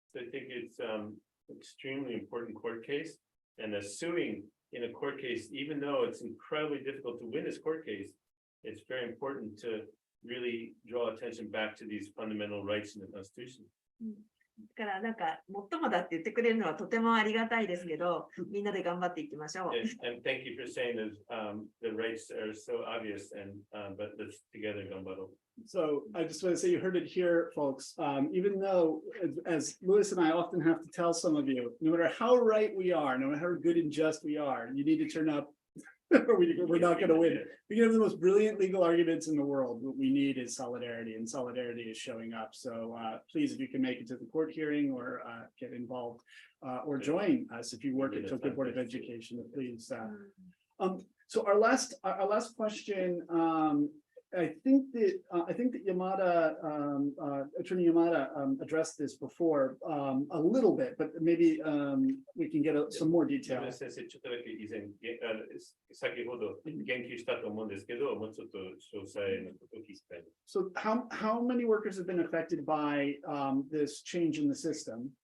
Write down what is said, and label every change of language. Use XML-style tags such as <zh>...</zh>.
<en>So I think it's extremely important court case, and suing in a court case, even though it's incredibly difficult to win this court case, it's very important to really draw attention back to these fundamental rights in the Constitution.</en> <ja>だから最もだって言ってくれるのはとてもありがたいですけど、みんなで頑張っていきましょう。</ja> <en>And thank you for saying that the rights are so obvious, but let's together gambaro. So I just want to say you heard it here, folks. Even though, as Louis and I often have to tell some of you, no matter how right we are, no matter how good and just we are, you need to turn up or we're not going to win it. We can have the most brilliant legal arguments in the world. What we need is solidarity, and solidarity is showing up. So please, if you can make it to the court hearing or get involved or join us if you work at Tokyo Board of Education, please. So our last question. I think that Yamada, Attorney Yamada, addressed this before a little bit, but maybe we can get some more detail.</en> <ja>先生、ちょっとだけ以前、先ほど言及したと思うんですけど、もうちょっと詳細のことを聞きたい。</ja> <en>So how many workers have been affected by this change in the system?</en>